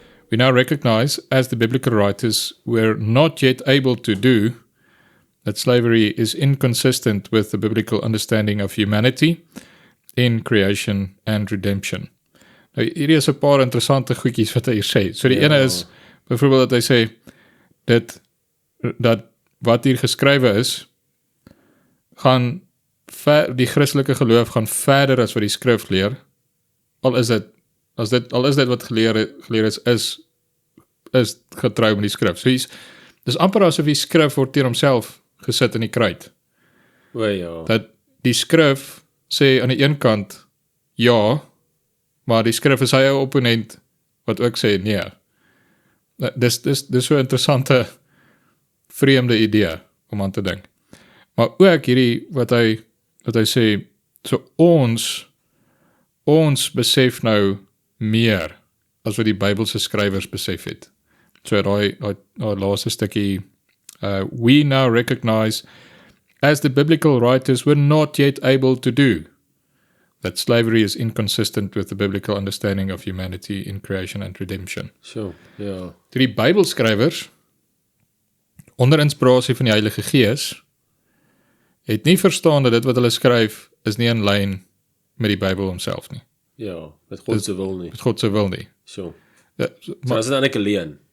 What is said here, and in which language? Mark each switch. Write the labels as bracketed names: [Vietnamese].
[English] We now recognize, as the biblical writers were not yet able to do, that slavery is inconsistent with the biblical understanding of humanity in creation and redemption. [Afrikaans] Nou, hierdie is 'n paar interessante goedjies wat hy hier sê. So die ene is, byvoorbeeld dat hy sê, dat wat hier geskrywe is, gaan die Christelike geloof gaan verder as wat die skrif leer, al is dit wat geleer is getrou met die skrif. So dis amper asof die skrif word teen homself gesit in die kruit. Ja. Dat die skrif sê aan die een kant ja, maar die skrif is sy eie opponent wat ook sê nee. Dis so 'n interessante vreemde idee om aan te dink. Maar ook hierdie wat hy sê, so ons besef nou meer as wat die Bybelse skrywers besef het. So daai laaste stukkie, [English] we now recognize, as the biblical writers were not yet able to do, that slavery is inconsistent with the biblical understanding of humanity in creation and redemption. [Afrikaans] So, ja. Die Bybelskrywers, onder inspirasie van die Heilige Gees, het nie verstaan dat dit wat hulle skryf is nie in lyn met die Bybel homself nie. Ja, met God se wil nie. Met God se wil nie. So. So Maar is dit eintlik alleen?